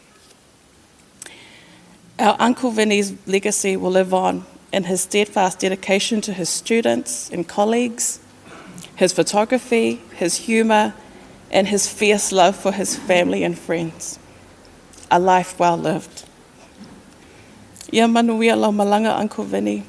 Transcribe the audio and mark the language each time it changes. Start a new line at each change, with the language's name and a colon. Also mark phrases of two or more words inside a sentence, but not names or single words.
English: Our Uncle Vinnie's legacy will live on in his steadfast dedication to his students and colleagues, his photography, his humour, and his fierce love for his family and friends. A life well lived.
Samoan: Ia manuia lau malanga,
English: Uncle Vinnie.